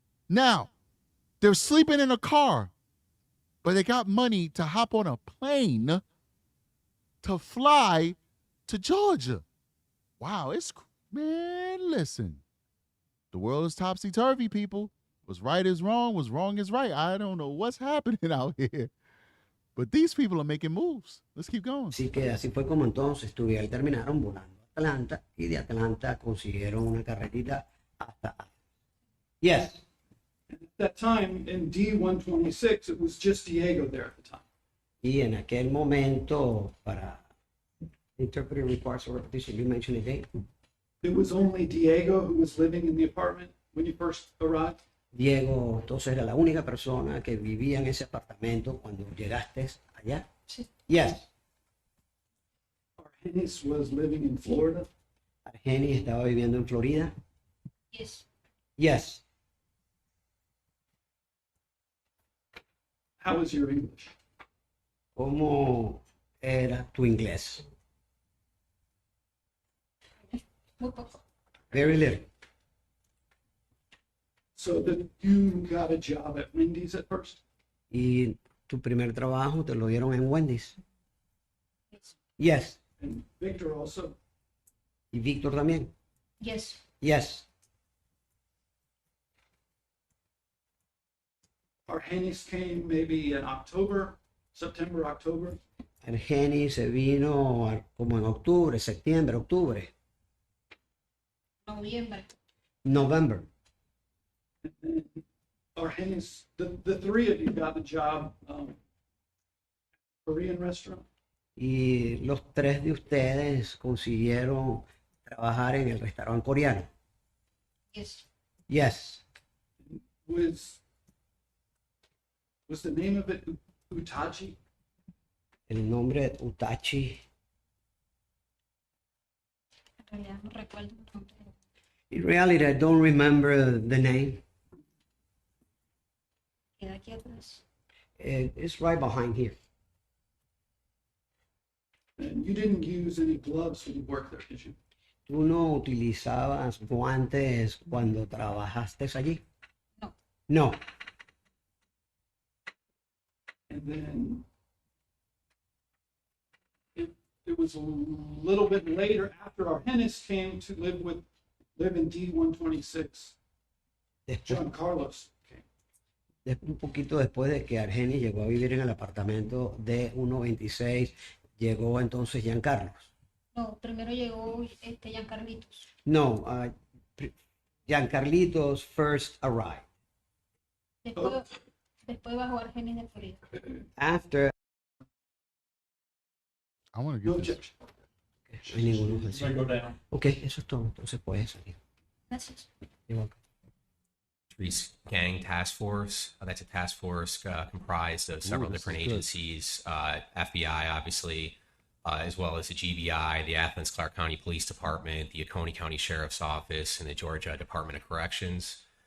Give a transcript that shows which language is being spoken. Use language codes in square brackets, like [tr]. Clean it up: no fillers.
[en] Now, they're sleeping in a car, but they got money to hop on a plane to fly to Georgia. Wow, man, listen. The world is topsy-turvy, people. What's right is wrong, what's wrong is right. I don't know what's happening out here. But these people are making moves. Let's keep going. [es] Así que así fue como entonces terminaron volando a Atlanta y de Atlanta consiguieron una carretita hasta. [en] Yes. At that time in D126, it was just Diego there at the time. [es] Y en aquel momento, para [en] interpreter requires a repetition, you mentioned it again. It was only Diego who was living in the apartment when you first arrived? [es] Diego, entonces era la única persona que vivía en ese apartamento cuando llegaste allá. Sí. [en] Yes. Argenis was living in Florida? [es] Argenis estaba viviendo en Florida. [en] Yes. Yes. How was your English? [es] ¿Cómo era tu inglés? Muy poco. [en] Very little. So that you got a job at Wendy's at first? [es] ¿Y tu primer trabajo te lo dieron en Wendy's? [en] Yes. Yes. And Victor also? [es] ¿Y Víctor también? [en] Yes. Yes. Argenis came maybe in October, September, October? [es] Argenis se vino como en octubre, septiembre, octubre. Noviembre. [en] November. Argenis, the three of you got the job, Korean restaurant? [es] Y los tres de ustedes consiguieron trabajar en el restaurante coreano. [en] Yes. Yes. Was the name of it Utachi? [es] El nombre Utachi. En realidad no recuerdo el nombre. [en] In reality, I don't remember the name. [es] Queda aquí atrás. [en] It's right behind here. And you didn't use any gloves when you worked there, did you? [es] ¿Tú no utilizabas guantes cuando trabajaste allí? No. [en] No. And then it was a little bit later after Argenis came to live in D126. John Carlos came. [es] Un poquito después de que Argenis llegó a vivir en el apartamento de 126, llegó entonces Giancarlos. No, primero llegó Giancarlitos. No, Giancarlitos first arrived. Después bajó Argenis de Florida. [en] After. I want to No get this. objection. [es] No hay ninguna objeción. Ok, eso es todo. Entonces puedes salir. Gracias. [en] You're welcome. Streets Gang Task Force. That's a task force comprised of several this different is good. agencies, FBI, obviously, as well as the GBI, the Athens Clarke County Police Department, the Oconee County Sheriff's Office, and the Georgia Department of Corrections.